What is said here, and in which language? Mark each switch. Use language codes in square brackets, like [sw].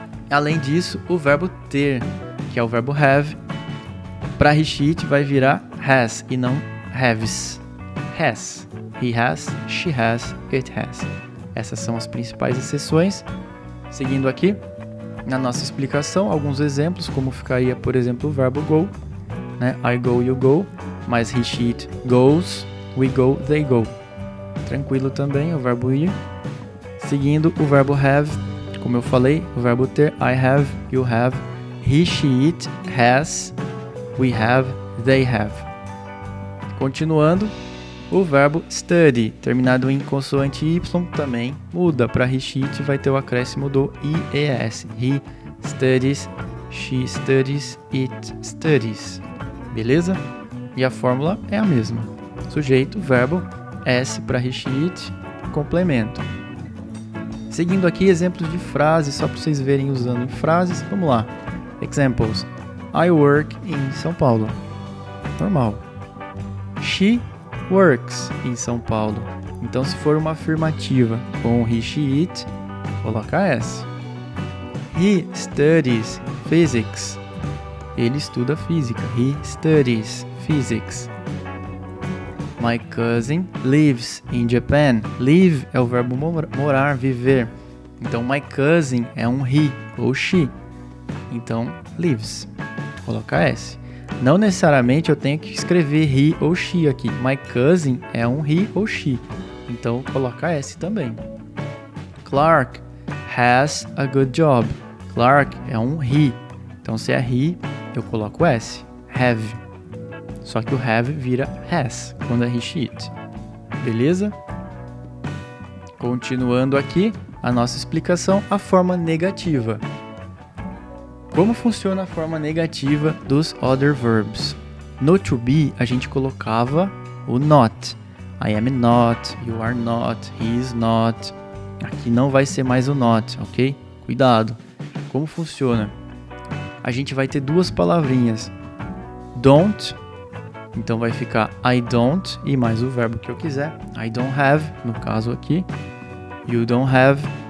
[pt] Além disso, o verbo ter, que é o verbo have, para he, she, it vai virar has e não haves. Has. [en] He has, she has, it has. [pt] Essas são as principais exceções. Seguindo aqui, na nossa explicação, alguns exemplos, como ficaria, por exemplo, o verbo go, né? [en] I go, you go, mas he, she, it goes, we go, they go. [pt] Tranquilo também, o verbo ir. [en] Seguindo o verbo have, [pt] como eu falei, o verbo ter, [en] I have, you have, he, she, it has, we have, they have. [pt] Continuando, o verbo study, terminado em consoante Y, também muda. Para he, she, it vai ter o acréscimo do IES. [en] He studies, she studies, it studies. [pt] Beleza? E a fórmula é a mesma. Sujeito, verbo, S para he, she, it, complemento. Seguindo aqui exemplos de frases, só para vocês verem usando em frases. Vamos lá. Examples. [en] I work [pt] em São Paulo. Normal. [en] She works em São Paulo. [pt] Então, se for uma afirmativa com he, she, it, coloca S. [en] He studies physics. [pt] Ele estuda física. [en] He studies physics. My cousin lives in Japan. [pt] Live é o verbo morar, viver. Então, [en] my cousin [pt] é um he ou she. Então, lives. Coloca S. Não necessariamente eu tenho que escrever he ou she aqui. [en] My cousin [pt] é um he ou she. Então, coloca S também. [en] Clark has a good job. Clark [pt] é um [en] he. [pt] Então, se é he, eu coloco S. Have. Só que o have vira has quando é he, she, it. Beleza? Continuando aqui a nossa explicação, a forma negativa. Como funciona a forma negativa dos [en] other verbs? [pt] No to be, a gente colocava o not. [en] I am not, you are not, he is not. [pt] Aqui não vai ser mais o not, ok? Cuidado. Como funciona? A gente vai ter duas palavrinhas. Don't, então vai ficar [en] I don't [pt] e mais o verbo que eu quiser. [en] I don't have, [pt] no caso aqui. [en] You don't have.